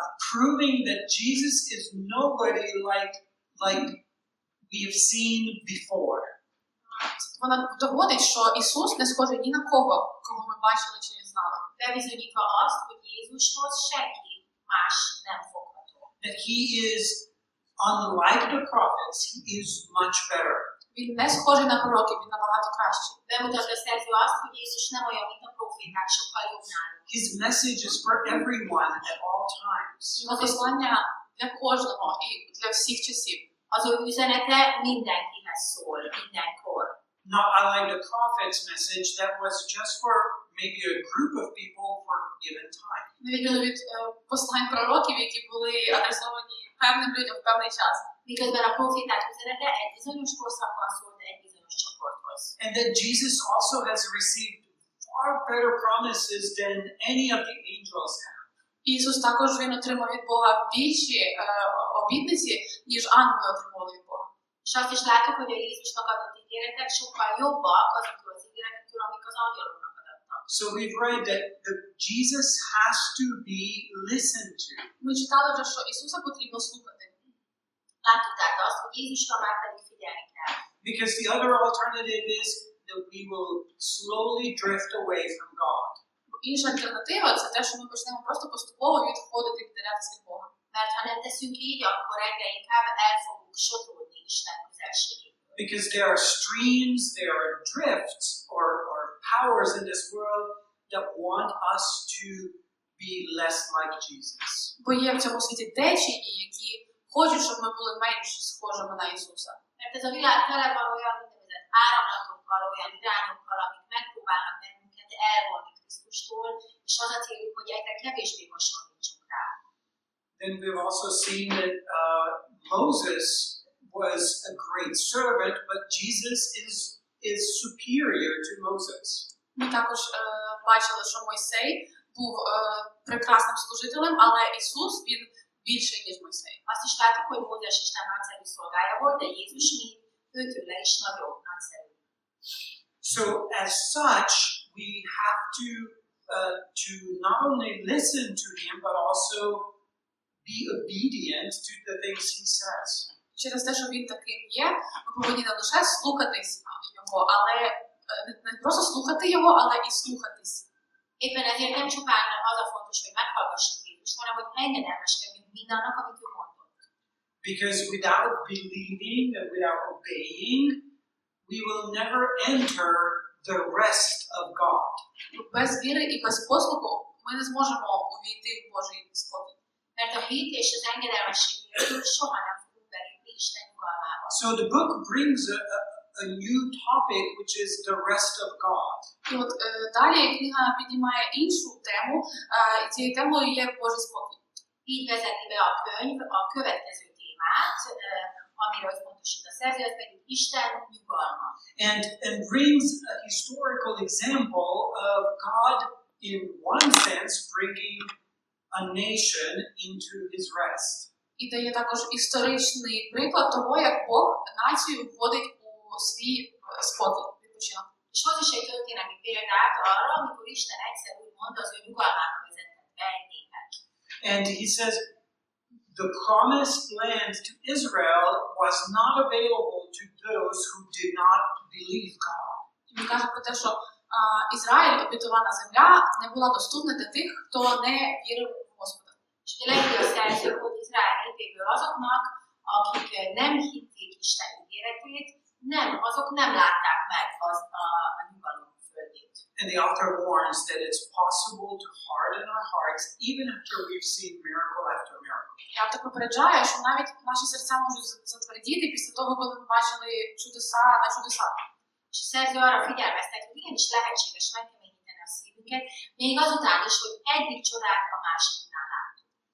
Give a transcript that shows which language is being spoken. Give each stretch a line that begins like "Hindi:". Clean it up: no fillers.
English: Proving that Jesus is nobody like we have seen before.
Ukrainian: Вона доводить, що Ісус не схожий ні на кого ми бачили чи не знали.
Hungarian: Bebizonyítva azt, hogy Jézushoz senki más nem fogható.
English: That he is unlike the prophets, he is much better.
Ukrainian: Він не схожий на пророків, він набагато кращий.
Hungarian: Bemutatja a szerző azt, hogy Jézus nem olyan, mint a proféták, sokkal jobb náluk.
English: His message is for everyone at all times.
Ukrainian: Його послання для кожного і для всіх часів.
Hungarian: Az ő üzenete mindenkihez szól, mindenkor.
English: Not unlike the prophet's message that was just for maybe a group of people for a given time.
Ukrainian: Не відміну від послань пророків, які були адресовані певним людям в певний час.
Hungarian: Miközben a proféták üzenete egy bizonyos korszakban szólt egy bizonyos csoporthoz.
English: And that Jesus also has received far better promises than any of the angels have.
Ukrainian: Ісус також він отримав від Бога більші обітниці, ніж ангели отримали від Бога.
Hungarian: És azt is látjuk, hogy a Jézusnak adott ígéretek sokkal jobbak azoktól az ígéretektől, amik az angyaloknak adottak.
English: So we've read that Jesus has to be listened to.
Ukrainian: Ми читали вже, що Ісуса потрібно слухати.
Hungarian: Láttuk tehát azt, hogy Jézusra már pedig figyelni kell.
English: Because the other alternative is that we will slowly drift away from God.
Ukrainian: Інша альтернатива – це те, що ми почнемо просто поступово відходити, віддалятися від Бога.
Hungarian: Mert ha nem teszünk így, akkor egyre inkább el fogunk sodródni Isten közelségéből.
English: Because there are streams, there are drifts, or powers in this world that want us to be less like Jesus.
Ukrainian: Бо є в цьому світі течії, які хочуть, щоб ми були менш схожими на Ісуса.
Hungarian: Mert ez a világ tele van olyan úgynevezett áramlatokkal, olyan irányokkal, amik megpróbálnak bennünket elvonni Krisztustól, és az a céljuk, hogy egyre kevésbé hasonlítsunk rá.
English: Then we've also seen that Moses was a great servant, but Jesus is superior to Moses.
Ukrainian: Ми також бачили, що Мойсей був прекрасним служителем, але Ісус, він більший, ніж Мойсей.
Hungarian: Azt is látjuk, hogy Mózes Isten nagyszerű szolgája volt, de Jézus még őtőle is nagyobb, nagyszerű.
English: So as such, we have to not only listen to him, but also be obedient to the things he says.
Ukrainian: Через те, що він таким є, ми повинні не лише слухатись його, але не просто слухати його, але і слухатись.
Hungarian: Éppen ezért nem csupán az a fontos, hogy meghallgassuk Jézust, hanem hogy engedelmeskedjünk mindannak, amit ő mondott.
English: Because without believing and without obeying, we will never enter the rest of God.
Ukrainian: Без віри і без послуху ми не зможемо увійти в Божий спокій.
Hungarian: Mert a hit és az engedelmesség nélkül soha nem fogunk belépni Isten nyugalmába.
English: So the book brings a a new topic, which is the rest of God.
Ukrainian: І от далі книга піднімає іншу тему, і цією темою є Божий спокій.
Hungarian: Így vezeti be a könyv a következő témát, amire összpontosít a szerző, ez pedig Isten nyugalma.
English: And brings a historical example of God, in one sense, bringing a nation into his rest.
Ukrainian: І дає також історичний приклад того, як Бог націю вводить у свій спокій, відпочинок.
Hungarian: És hoz is egy történelmi példát arra, amikor Isten egyszer úgymond az ő nyugalmába vezetett be egy népet.
English: And he says, the promised land to Israel was not available to those who did not believe God.
Ukrainian: Він каже про те, що Ізраїль, обітована земля, не була доступна для тих, хто не вірив в Господа.
Hungarian: És jelenti a szerző, hogy Izrael népéből azoknak, akik nem hitték Isten ígéretét, azok nem látták meg a nyugalom földjét.
English: And the author warns that it's possible to harden our hearts even after we've seen miracle after miracle.
Ukrainian: І автор попереджає, що навіть наші серця можуть затвердіти після того, коли ми бачили чудеса на чудеса.
Hungarian: És a szerző arra figyelmeztet, hogy igenis lehetséges megkeményíteni a szívünket, még azután is, hogy egyik csodát a másiknál látunk.